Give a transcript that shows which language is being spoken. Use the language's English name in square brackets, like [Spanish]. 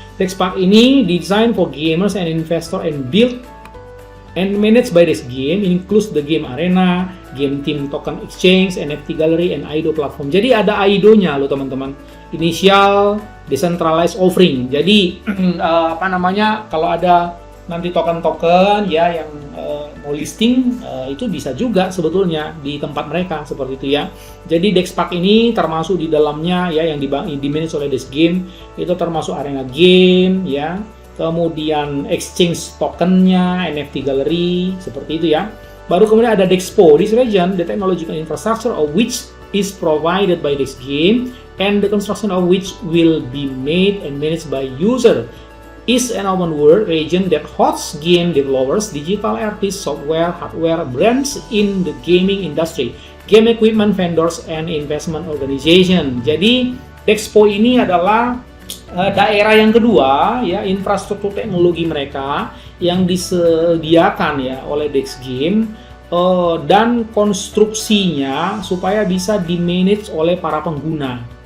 [English] DexPark [Indonesian] ini [English] design for gamers and investor and built and managed by Dex Game, includes the game arena, game team token exchange, NFT gallery, and IDO platform. [Indonesian] Jadi ada IDO-nya loh teman-teman, [English] initial decentralized offering. [Indonesian] Jadi kalau ada nanti token-token ya yang mau listing, itu bisa juga sebetulnya di tempat mereka seperti itu ya. Jadi DexPark ini termasuk di dalamnya ya, yang di-manage oleh Dex Game, itu termasuk arena game ya, kemudian exchange tokennya, NFT gallery, seperti itu ya. Baru kemudian ada DexPo. [English] This region, the technological infrastructure of which is provided by Dex Game and the construction of which will be made and managed by user, is an open world region that hosts game developers, digital artists, software, hardware, brands in the gaming industry, game equipment vendors, and investment organization. [Indonesian] Jadi DexPo ini adalah daerah yang kedua ya, infrastruktur teknologi mereka yang disediakan ya oleh Dex Game, dan konstruksinya supaya bisa di-manage oleh para pengguna.